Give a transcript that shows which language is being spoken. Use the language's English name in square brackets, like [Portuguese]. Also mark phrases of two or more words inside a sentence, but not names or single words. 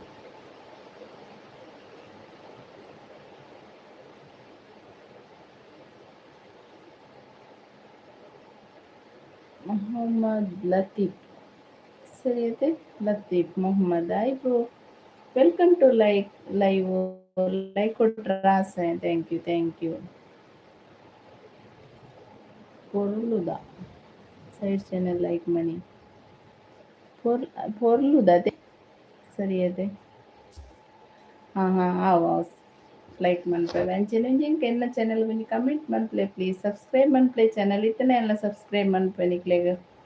[Kannada] ಮೊಹಮ್ಮದ್ ಲತೀಫ್ ಸರಿ ಅದೇ ಲತೀಫ್ ಮೊಹಮ್ಮದ್. [English] Hi bro, welcome to live. Like ಕೊಟ್ರ thank you. [Tulu] ಪೊರ್ಲುದ [English] side channel [Tulu] ಲೈಕ್ ಮನಿ ಪೊರ್ಲುದ ಅದೇ ಸರಿ ಅದೇ ಆವ್ ಲೈಕ್ ಮನ್ಪೆ ಅಂಚೆನೆ ಎನ್ನ ಚಾನೆಲ್ ಬಂದು ಕಮೆಂಟ್ ಮನ್ಪ್ಲೆ [English] please subscribe [Tulu] ಮನ್ಪ್ಲೆ ಚಾನೆಲ್ ಇತ್ತನೆ ಎಲ್ಲ ಸಬ್ಸ್ಕ್ರೈಬ್ ಮನ್ಪೆ ನಿಕ್ಲೆಗ್.